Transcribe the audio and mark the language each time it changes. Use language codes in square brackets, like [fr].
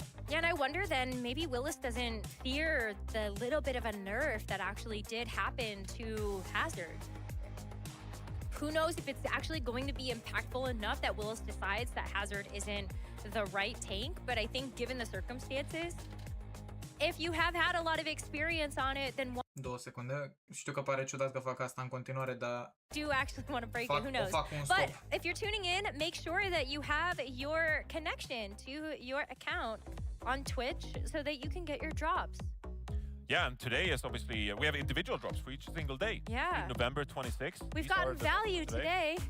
[en] Yeah, and I wonder then maybe Willis doesn't fear the little bit of a nerf that actually did happen to Hazard. Who knows if it's actually going to be impactful enough that Willis decides that Hazard isn't the right tank, but I think given the circumstances, if you have had a lot of experience on it, then [ro] 2 secunde. Știu că pare ciudat că fac asta în continuare, dar [en] do actually want to break it, who knows. But if you're tuning in, make sure that you have your connection to your account on Twitch so that you can get your drops. Yeah, and today is obviously, we have individual drops for each single day. Yeah. November 26th. We've gotten value today.